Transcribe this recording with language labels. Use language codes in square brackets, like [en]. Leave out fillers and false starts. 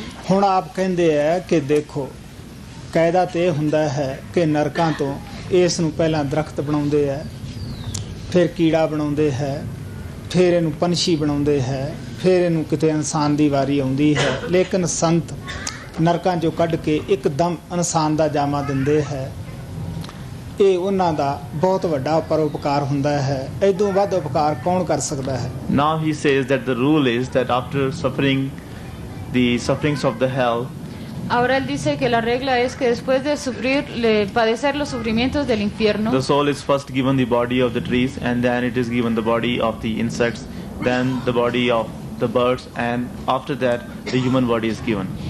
[pa] ਹੁਣ ਆਪ ਕਹਿੰਦੇ ਹੈ ਕਿ ਦੇਖੋ ਕਾਇਦਾ ਤੇ ਇਹ ਹੁੰਦਾ ਹੈ ਕਿ ਨਰਕਾਂ ਤੋਂ ਇਸ ਨੂੰ ਪਹਿਲਾਂ ਦਰਖਤ ਬਣਾਉਂਦੇ ਹੈ, ਫਿਰ ਕੀੜਾ ਬਣਾਉਂਦੇ ਹੈ, ਫਿਰ ਇਹਨੂੰ ਪੰਛੀ ਬਣਾਉਂਦੇ ਹੈ, ਫਿਰ ਇਹਨੂੰ ਕਿਤੇ ਇਨਸਾਨ ਦੀ ਵਾਰੀ ਆਉਂਦੀ ਹੈ। ਲੇਕਿਨ ਸੰਤ ਨਰਕਾਂ 'ਚੋਂ ਕੱਢ ਕੇ ਇੱਕਦਮ ਇਨਸਾਨ ਦਾ ਜਾਮਾ ਦਿੰਦੇ ਹੈ। ਇਹ ਉਹਨਾਂ ਦਾ ਬਹੁਤ ਵੱਡਾ ਪਰਉਪਕਾਰ ਹੁੰਦਾ ਹੈ। ਇਦੋਂ ਵੱਧ ਉਪਕਾਰ ਕੌਣ ਕਰ ਸਕਦਾ ਹੈ? [en] Now he says that the rule is that after suffering the sufferings of the hell, [es] Ahora él dice que la regla es que después de padecer los sufrimientos del infierno, [en] the soul is first given the body of the trees, and then it is given the body of the insects, then the body of the birds, and after that the human body is given.